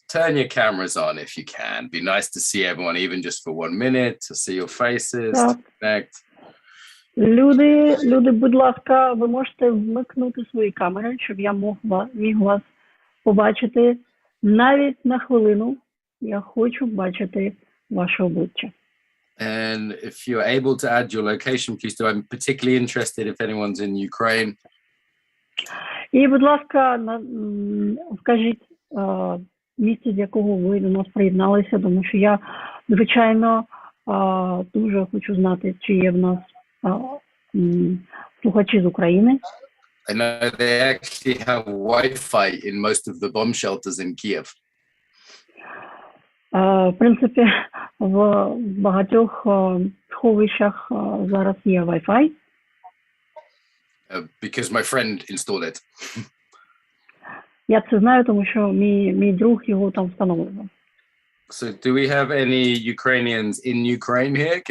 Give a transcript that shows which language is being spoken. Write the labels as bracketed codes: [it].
[en] Turn your cameras on if you can. Be nice to see everyone, even just for 1 minute, to see your faces, to connect. [uk] Люди, будь ласка, ви можете вмикнути свої камери, щоб я міг вас побачити. Навіть на хвилину я хочу бачити ваше обличчя. [en] And if you're able to add your location, please do. I'm particularly interested if anyone's in Ukraine. [uk] І, будь ласка, вкажіть місце, з якого ви до нас приєдналися, тому що я, звичайно, дуже хочу знати, чи є в нас слухачі з України. [en] I know they actually have Wi-Fi in most of the bomb shelters in Kiev. [uk] В принципі, в багатьох сховищах зараз є Wi-Fi. [en] Because my friend installed it. [uk] Я це знаю, тому що мій друг його там встановлював. [en] So do we have any Ukrainians in Ukraine here?